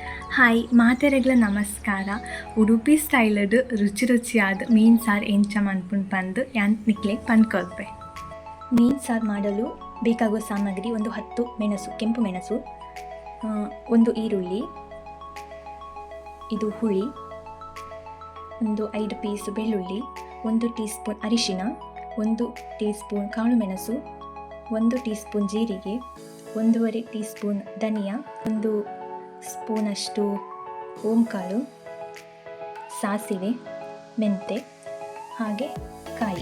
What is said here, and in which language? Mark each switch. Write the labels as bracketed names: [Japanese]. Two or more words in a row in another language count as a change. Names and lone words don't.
[Tulu] ಹಾಯ್ ಮಾತೆರೆಗ್ಲ ನಮಸ್ಕಾರ. ಉಡುಪಿ ಸ್ಟೈಲಡ್ ರುಚಿ ರುಚಿಯಾದ ಮೀನು ಸಾರು ಎಂಚ ಮನ್ಪುಂಡು ಪಂದು ಯಾನ್ ನಿಕ್ಲೆಗ್ ಪನ್ಕೊಳ್ಪೆ. [Kannada] ಮೀನು ಸಾರು ಮಾಡಲು ಬೇಕಾಗುವ ಸಾಮಗ್ರಿ: ಒಂದು 10 ಮೆಣಸು, ಕೆಂಪು ಮೆಣಸು, ಒಂದು ಈರುಳ್ಳಿ, ಇದು ಹುಳಿ, ಒಂದು 5 ಪೀಸ್ ಬೆಳ್ಳುಳ್ಳಿ, 1 [English] tea spoon [Kannada] ಅರಿಶಿನ, 1 [English] tea spoon [Kannada] ಕಾಳು ಮೆಣಸು, 1 [English] tea spoon [Kannada] ಜೀರಿಗೆ, 1.5 [English] tea spoon [Kannada] ಧನಿಯಾ, 1 ಸ್ಪೂನಷ್ಟು ಓಂಕಾಳು, ಸಾಸಿವೆ, ಮೆಂತೆ ಹಾಗೆ ಕಾಯಿ.